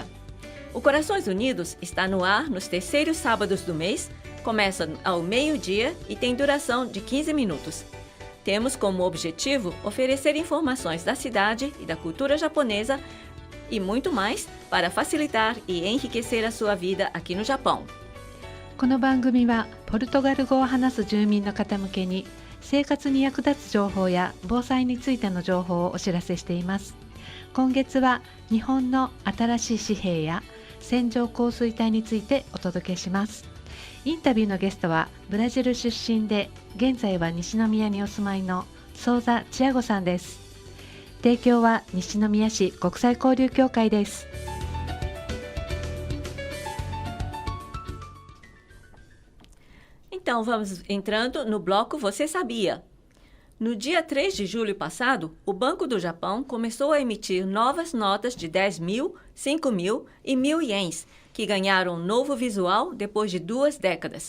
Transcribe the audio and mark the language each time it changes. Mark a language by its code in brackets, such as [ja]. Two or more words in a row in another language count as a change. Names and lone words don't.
[pt] O Corações Unidos está no ar nos terceiros sábados do mês, começa ao meio-dia e tem duração de 15 minutos. Temos como objetivo oferecer informações da cidade e da cultura japonesa e muito mais para facilitar e enriquecer a sua vida aqui no Japão. [ja] この番組はポルトガル語を話す住民の方向けに生活に役立つ情報や防災についての情報をお知らせしています。今月は日本の新しい紙幣や線状降水帯についてお届けします。インタビューのゲストはブラジル出身で現在は西宮にお住まいのソーザ・チアゴさんです。提供は西宮市国際交流協会です。 [pt] Então, vamos entrando no bloco Você Sabia. No dia 3 de julho passado, o Banco do Japão começou a emitir novas notas de 10 mil, 5 mil e 1.000 ienes, que ganharam um novo visual depois de 2 décadas.